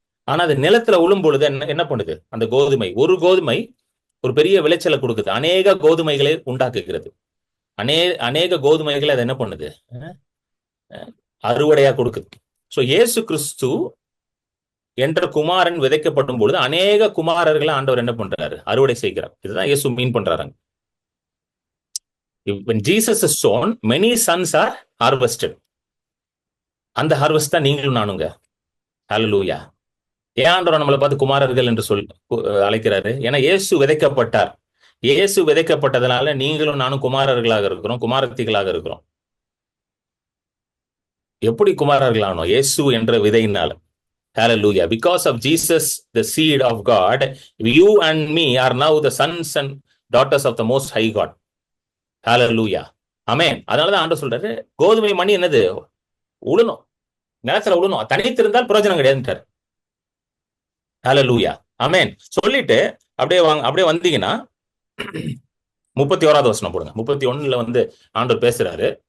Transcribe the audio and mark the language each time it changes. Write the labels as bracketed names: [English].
[Tamil] ஆனா அது நிலத்துல விழும் பொழுது என்ன பண்ணுது? அந்த கோதுமை, ஒரு கோதுமை ஒரு பெரிய விளைச்சலை கொடுக்குது, அநேக கோதுமைகளை உண்டாக்குகிறது. அநேக கோதுமைகளை அது என்ன பண்ணுது? அறுவடையா கொடுக்குது. சோ இயேசு கிறிஸ்து என்ற குமாரன் விதைக்கப்படும் பொழுது அநேக குமாரர்களை ஆண்டவர் என்ன பண்றாரு? அறுவடை செய்கிறார். இதுதான் இயேசு மீன் பண்றாங்க. [English] When Jesus is sown, many sons are harvested. [Tamil] அந்த ஹார்வெஸ்ட் தான் நீங்களும் நானுங்க. ஹல்லேலூயா. ஏன் ஆண்டவர் நம்மளை பார்த்து குமாரர்கள் என்று அழைக்கிறாரு? ஏன்னா இயேசு விதைக்கப்பட்டார். இயேசு விதைக்கப்பட்டதனால நீங்களும் நானும் குமாரர்களாக இருக்கிறோம், குமாரத்திகளாக இருக்கிறோம். எப்படி குமாரர்களானோம்? இயேசு என்ற விதையினால. Hallelujah. [English] Because of Jesus, the seed of God, you and me are now the sons and daughters of the Most High God. Hallelujah. Amen. [Tamil] அதனாலதான் ஆண்டவர் சொல்றாரு, கோதுமை மணி என்னது? உழணும், நிலத்துல உழணும், தனித்திருந்தால் பிரயோஜனம் கிடையாதுன்றார். Hallelujah. Amen. சொல்லிட்டு அப்படியே வந்தீங்கன்னா 31வது வசனம் போடுங்க. 31ல வந்து ஆண்டவர் பேசுறாரு.